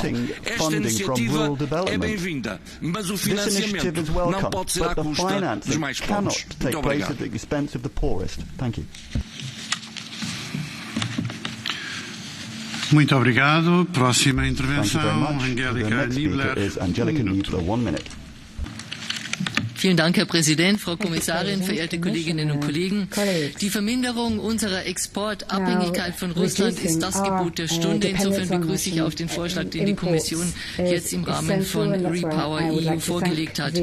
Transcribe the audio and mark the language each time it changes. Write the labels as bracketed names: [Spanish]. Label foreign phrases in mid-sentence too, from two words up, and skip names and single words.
[Portuguese] Esta iniciativa é bem-vinda, mas o financiamento não pode ser à custa dos mais pobres. Muito obrigado. Muito obrigado. Próxima intervenção, Angélica Niebler. [English] 1 minute. [German] Vielen Dank, Herr Präsident, Frau Kommissarin, verehrte Kolleginnen und Kollegen. Die Verminderung unserer Exportabhängigkeit von Russland ist das Gebot der Stunde. Insofern begrüße ich auch den Vorschlag, den die Kommission jetzt im Rahmen von Repower EU vorgelegt hat.